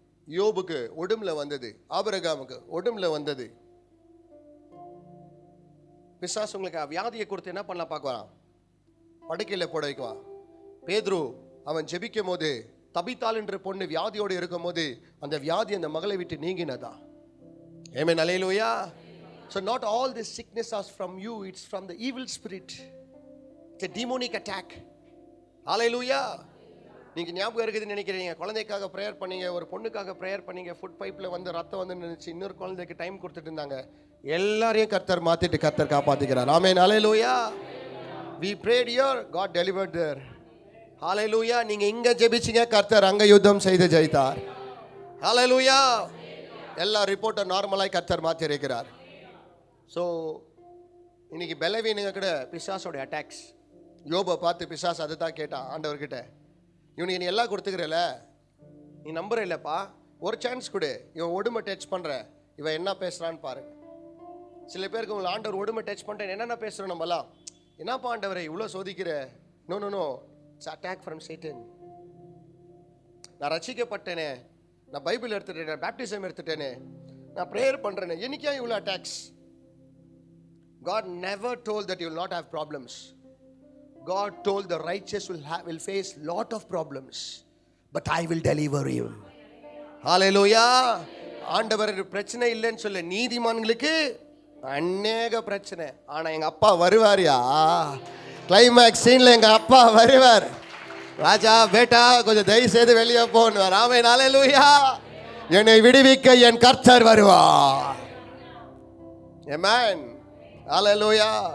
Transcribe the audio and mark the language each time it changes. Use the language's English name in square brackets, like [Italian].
[Tamil] யோபுக்கு உடம்புல வந்தது, ஆபிரகாமுக்கு உடம்புல வந்தது. பிசாசு உங்களுக்கு வியாதியை கொடுத்து என்ன பண்ணலாம் பார்க்குவான், படுக்கையில் போட வைக்குவான். பேதுரு அவன் ஜெபிக்கும் போது, தபித்தாள் என்ற பொண்ணு வியாதியோடு இருக்கும் போது அந்த வியாதி அந்த மகளை விட்டு நீங்கினதா. ஆமென், அல்லேலூயா. [English] So not all this sickness is from you, it's from the evil spirit. It's a demonic attack. Hallelujah. [Tamil] நீங்கள் ஞாபகம் இருக்குதுன்னு நினைக்கிறீங்க, குழந்தைக்காக ப்ரேயர் பண்ணீங்க, ஒரு பொண்ணுக்காக ப்ரேயர் பண்ணீங்க, ஃபுட் பைப்பில் வந்து ரத்தம் வந்து நினைச்சு இன்னொரு குழந்தைக்கு டைம் கொடுத்துட்டு இருந்தாங்க. எல்லாரையும் கர்த்தர் மாற்றிட்டு கர்த்தர் காப்பாற்றிக்கிறார். ஆமென், ஹல்லேலூயா. [English] We prayed here, God delivered there. [Tamil] ஹல்லேலூயா. நீங்கள் இங்கே ஜெபிச்சிங்க, கர்த்தர் அங்கே யுத்தம் செய்து ஜெயித்தார். ஹல்லேலூயா. எல்லா ரிப்போர்ட்டை நார்மலாக கர்த்தர் மாற்றி இருக்கிறார். ஸோ இன்னைக்கு பலவீனங்க கூட பிசாசோட அட்டாக்ஸ். யோபை பார்த்து பிசாசு அதை தான் கேட்டான் ஆண்டவர்கிட்ட, இவனுக்கு நீ எல்லாம் கொடுத்துக்கிறல, நீ நம்புற இல்லைப்பா, ஒரு சான்ஸ் கொடு, இவன் ஒடுமை டச் பண்ணுற, இவன் என்ன பேசுகிறான்னு பாருங்க. சில பேருக்கு உங்களை ஆண்டவர் ஒடுமை டச் பண்ணுறேன் என்னென்ன பேசுகிறோம் நம்மலாம், என்னப்பா ஆண்டவரை இவ்வளோ சோதிக்கிற, [English] No no no, it's attack from Satan. [Tamil] நான் ரசிக்கப்பட்டேனே, நான் பைபிள் எடுத்துட்டேனே, பேப்டிசம் எடுத்துட்டேனே, நான் ப்ரேயர் பண்ணுறேனே, என்னைக்கா இவ்வளோ attacks? [English] God never told that you will not have problems. God told the righteous will face lot of problems, but I will deliver you. Hallelujah. [Tamil] ஆண்டவர் பிரச்சனை இல்லைன்னு சொல்ல, நீதிமான்களுக்கு அநேக பிரச்சனை, ஆனா எங்க அப்பா வருவாரியா, கிளைமேக்ஸ் சீன்ல எங்க அப்பா வருவார். ராஜா பேட்டா கொஞ்சம் தயவு செய்து வெளியே போன்னு. ஆமென். ஹல்லேலூயா. என்னை விடுவிக்க என் கர்த்தர் வருவார். ஆமென். ஹல்லேலூயா.